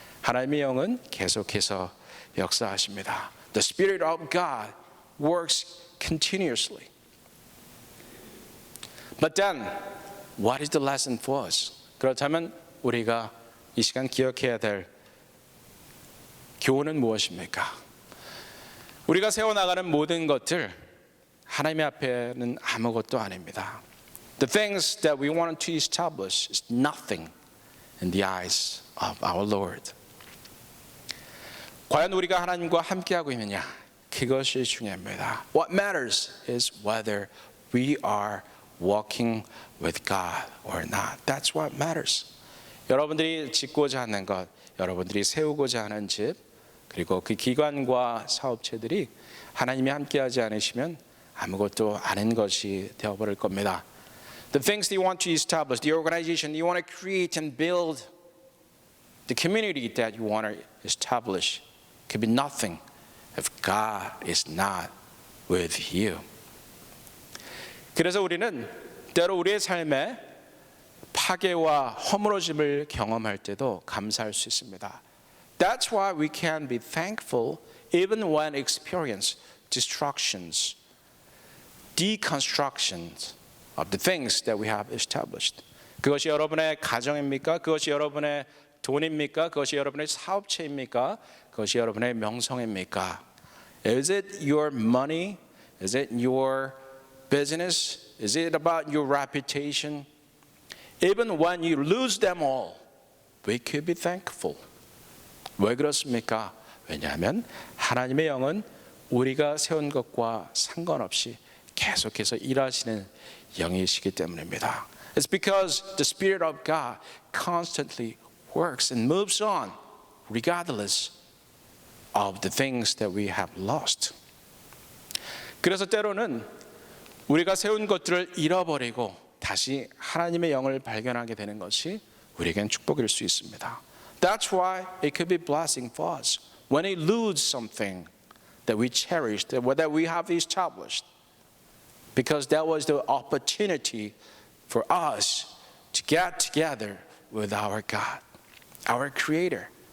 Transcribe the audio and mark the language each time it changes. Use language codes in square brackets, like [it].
[ko] 하나님의 영은 계속해서 역사하십니다. [en] The Spirit of God works continuously. But then, what is the lesson for us? [ko] 그렇다면 우리가 이 시간 기억해야 될 교훈은 무엇입니까? 우리가 세워나가는 모든 것들 하나님 앞에는 아무것도 아닙니다. [en] The things that we want to establish is nothing in the eyes of our Lord. [ko] 과연 우리가 하나님과 함께하고 있느냐? 그것이 중요합니다. [en] What matters is whether we are walking with God or not. That's what matters. [ko] 여러분들이 짓고자 하는 것, 여러분들이 세우고자 하는 집, 그리고 그 기관과 사업체들이 하나님이 함께하지 않으시면 아무것도 아닌 것이 되어버릴 겁니다. [en] The things that you want to establish, the organization you want to create and build, the community that you want to establish could be nothing if God is not with you. [ko] 그래서 우리는 때로 우리의 삶에 파괴와 허물어짐을 경험할 때도 감사할 수 있습니다. [en] That's why we can be thankful even when experience destructions, deconstructions of the things that we have established. [ko] 그것이 여러분의 가정입니까? 그것이 여러분의 돈입니까? 그것이 여러분의 사업체입니까? 그것이 여러분의 명성입니까? [en] Is it your money? Is it your business? Is it about your reputation? Even when you lose them all, we could be thankful. [ko] 왜 그렇습니까? 왜냐하면 하나님의 영은 우리가 세운 것과 상관없이 계속해서 일하시는 영이시기 때문입니다. [en] It's because the Spirit of God constantly works and moves on regardless of the things that we have lost. [ko] 그래서 때로는 우리가 세운 것들을 잃어버리고 다시 하나님의 영을 발견하게 되는 것이 우리에겐 축복일 수 있습니다. [en] That's why it could be blessing for us when we lose something that we cherished, that we have established, because that was the opportunity for us to get together with our God, our Creator.